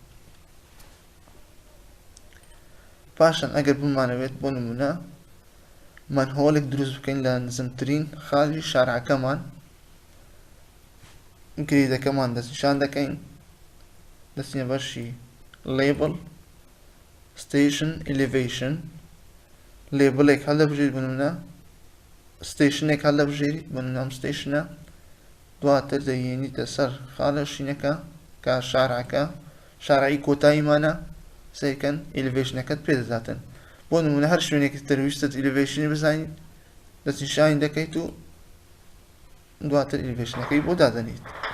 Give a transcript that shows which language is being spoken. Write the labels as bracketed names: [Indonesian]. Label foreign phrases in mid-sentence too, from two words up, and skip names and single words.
[Central Kurdish] پاشان ئەگەر بمانەوێت بۆ نمونە مەنهۆڵێک دروست بکەین لە نزمترین خاڵی شارعەکەمان گریدەکەمان دەستنیشان دەکەین دەچینە بەشی [English] label station elevation [Central Kurdish] labelێک هەڵدەبژێریت بۆ نمونە ستیشنێک هەڵدەبژێریت بۆ نمونە ئەم ستیشنە دواتر دەیێنیتە سەر خاڵە شینەکە کە شارعەکە شارعی کۆتاییمانە سەیکەن ئیلیڤیشنەکەت پێدەداتن بۆ نمونە هەر شوێنێکی تەرویستت ئیلیڤیشنی بزانیت دەستنیشانی دەکەیت و دواتر ئیلیڤیشنەکەی بۆ دادەنیت